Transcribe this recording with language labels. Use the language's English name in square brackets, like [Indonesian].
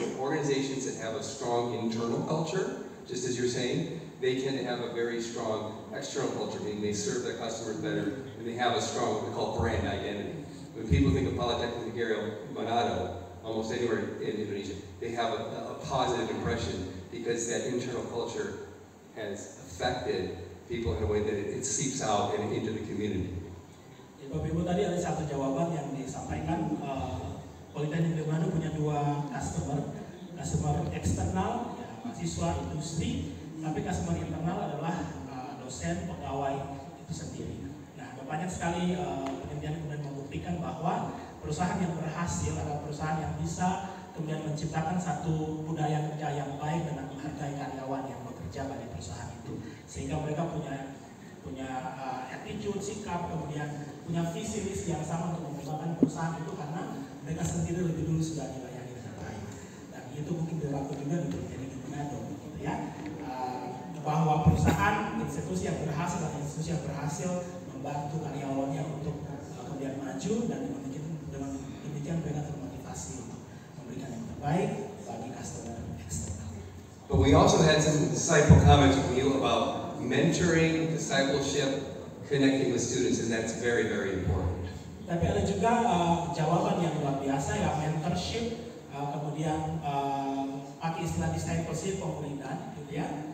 [English] So organizations that have a strong internal culture, just as you're saying, they tend to have a very strong external culture, meaning they serve their customers better, and they have a strong, what we call brand identity. When people think of Polytechnic Negara Manado, almost anywhere in Indonesia, they have a positive impression because that internal culture has affected people in a way that it seeps out and into the community. [Indonesian] Bapak Ibu, tadi ada satu jawaban yang disampaikan, Politeknik Negara punya dua customer eksternal, ya, mahasiswa, industri, tapi customer internal adalah dosen, pegawai itu sendiri. Nah, banyak sekali penelitian kemudian membuktikan bahwa perusahaan yang berhasil adalah perusahaan yang bisa kemudian menciptakan satu budaya kerja yang baik dengan menghargai karyawan yang bekerja pada perusahaan itu, sehingga mereka punya attitude, sikap, kemudian punya visi misi yang sama untuk mengembangkan perusahaan itu karena mereka sendiri lebih dulu sudah dilayani dengan baik. Dan itu mungkin berlaku juga di Politeknik Manado, gitu ya. Bahwa perusahaan, institusi yang berhasil atau institusi yang berhasil membantu karyawannya untuk kemudian maju, dan dengan demikian mereka termotivasi untuk memberikan yang terbaik bagi customer eksternal. [English] But we also had some insightful comments from you about mentoring, discipleship, connecting with students, and that's very, very important. [Indonesian] Tapi ada juga jawaban yang luar biasa, ya, mentorship, kemudian pakai istilah discipleship, pemulihan, gitu ya.